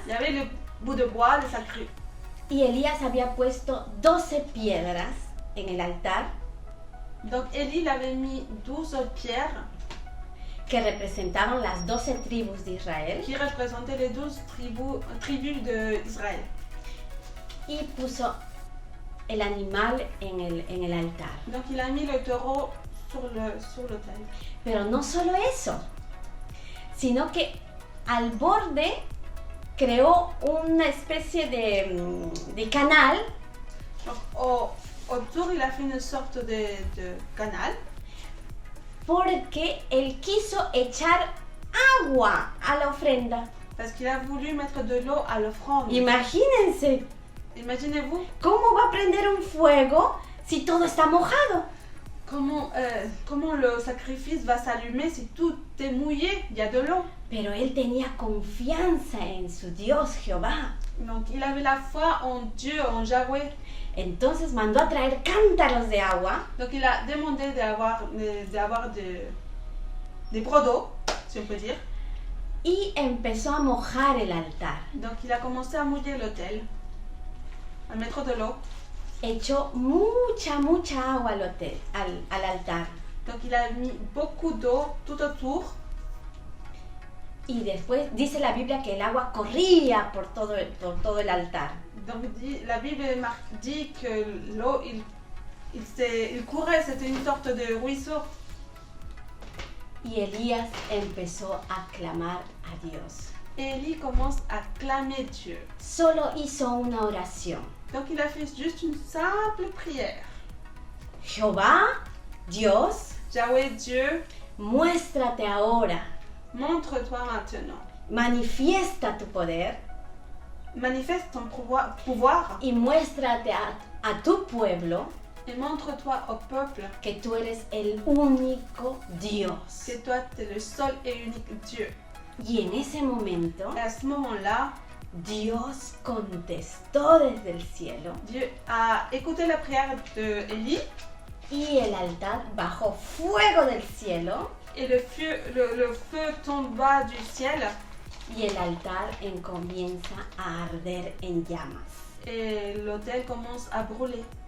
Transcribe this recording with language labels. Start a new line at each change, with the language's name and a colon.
French: il y avait le bout de bois, le sacré.
Spanish: y Elías había puesto 12 piedras en el altar.
French: Donc Élie il avait mis 12 pierres
Spanish: que representaban las 12 tribus de Israel,
French: qui représentaient les 12 tribus d'Israël.
Spanish: Y puso el animal en el altar.
French: Donc il a mis le taureau sur l'autel.
Spanish: Pero no solo eso, sino que al borde creó una especie de canal.
French: Donc autour il a fait une sorte de canal.
Spanish: porque él quiso echar agua a la ofrenda.
French: Parce qu'il a voulu mettre de l'eau à l'offrande.
Spanish: Imagínense,
French: Imaginez-vous
Spanish: ¿cómo va a prender un fuego si todo está mojado?
French: comment le sacrifice va s'allumer si tout est mouillé, il y a de l'eau.
Spanish: Pero él tenía confianza en su Dios Jehová.
French: Donc il avait la foi en Dieu, en Yahweh.
Spanish: Entonces mandó a traer cántaros de agua
French: Donc il a demandé d'avoir des brocs d'eau, si on peut dire.
Spanish: y empezó a mojar el altar.
French: Donc il a commencé à mouiller l'autel, à mettre de l'eau.
Spanish: Echó mucha agua al altar.
French: Donc il a mis beaucoup d'eau tout autour.
Spanish: Y después dice la Biblia que el agua corría por todo el altar.
French: Donc la Bible dit que l'eau, il courait, c'était une sorte de ruisseau.
Spanish: Y Elías empezó a clamar a Dios.
French: Et Élie commence à clamer Dieu.
Spanish: Solo hizo una oración.
French: Donc il a fait juste une simple prière.
Spanish: Jehová, Dios,
French: Yahweh Dieu,
Spanish: muéstrate ahora.
French: montre-toi maintenant.
Spanish: Manifiesta tu poder
French: Manifeste ton pouvoir
Spanish: y muéstrate a tu pueblo
French: et montre-toi au peuple
Spanish: que tú eres el único Dios.
French: que toi tu es le seul et unique Dieu.
Spanish: Y en ese momento,
French: Et à ce moment-là,
Spanish: Dios contestó desde el cielo
French: Dieu a écouté la prière d'Élie
Spanish: y el altar bajó fuego del cielo
French: et le feu tomba du ciel
Spanish: y el altar comienza a arder en llamas.
French: et l'autel commence à brûler.